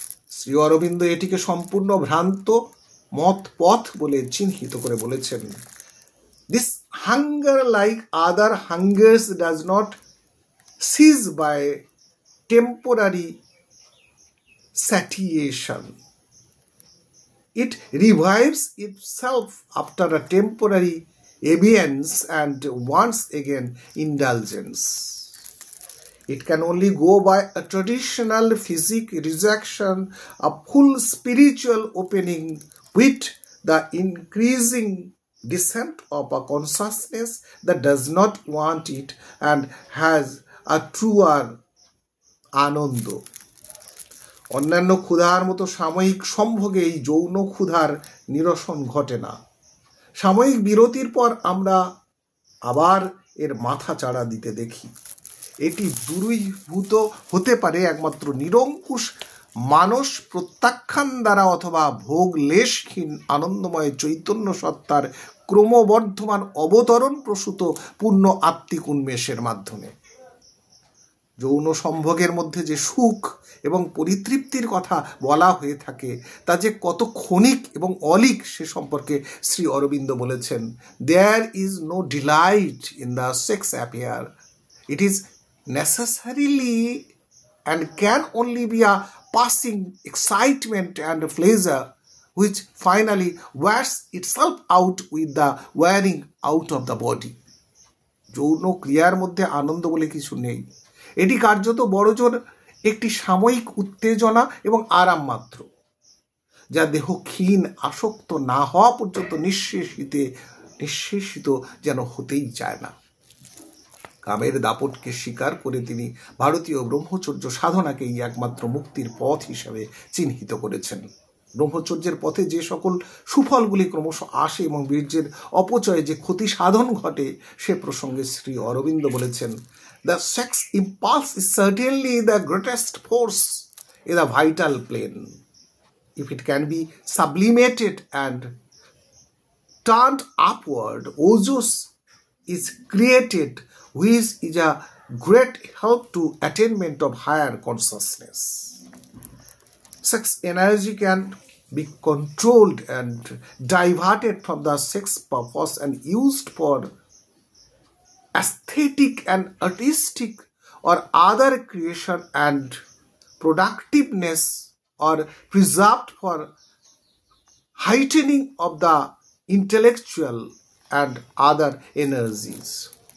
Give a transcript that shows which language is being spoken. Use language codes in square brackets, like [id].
[bn] শ্রী অরবিন্দ এটিকে সম্পূর্ণ ভ্রান্ত মত পথ বলে চিহ্নিত করে বলেছেন, [en] This hunger, like other hungers, does not cease by temporary satiation. It revives itself after a temporary abeyance and once again indulgence. It can only go by a traditional physic rejection, a full spiritual opening with the increasing descent of a consciousness that does not want it and has a truer আনন্দ। [bn] অন্যান্য ক্ষুধার মতো সাময়িক সম্ভোগে এই যৌন ক্ষুধার নিরসন ঘটে না। সাময়িক বিরতির পর আমরা আবার এর মাথা চাড়া দিতে দেখি। এটি দূরীভূত হতে পারে একমাত্র নিরঙ্কুশ মানস প্রত্যাখ্যান দ্বারা অথবা ভোগ লেশহীন আনন্দময় চৈতন্য সত্তার ক্রমবর্ধমান অবতরণ প্রসূত পূর্ণ আত্মিক উন্মেষের মাধ্যমে। যৌন সম্ভোগের মধ্যে যে সুখ এবং পরিতৃপ্তির কথা বলা হয়ে থাকে তা যে কত ক্ষণিক এবং অলিক সে সম্পর্কে শ্রী অরবিন্দ বলেছেন, [en] There is no delight in the sex affair. [bn] It is necessarily and can only be a passing excitement and pleasure which finally wears itself out with the wearing out of the body. যৌন ক্রিয়ার মধ্যে আনন্দ বলে কিছু নেই। এটি কার্যত বড়জোর একটি সাময়িক উত্তেজনা এবং আরাম মাত্র, যা দেহ ক্ষীণ আসক্ত না হওয়া পর্যন্ত নিঃশেষিত যেন হতেই চায় না। কামের দাপটকে স্বীকার করে তিনি ভারতীয় ব্রহ্মচর্য সাধনাকেই একমাত্র মুক্তির পথ হিসাবে চিহ্নিত করেছেন। ব্রহ্মচর্যের পথে যে সকল সুফলগুলি ক্রমশ আসে এবং বীর্যের অপচয়ে যে ক্ষতি সাধন ঘটে সে প্রসঙ্গে শ্রী অরবিন্দ বলেছেন, [en] The sex impulse is certainly the greatest force in the vital plane. If it can be sublimated and turned upward, ojos is created, which is a great help to attainment of higher consciousness. Sex energy can be controlled and diverted from the sex purpose and used for aesthetic and artistic or other creation and productiveness, or preserved for heightening of the intellectual and other energies.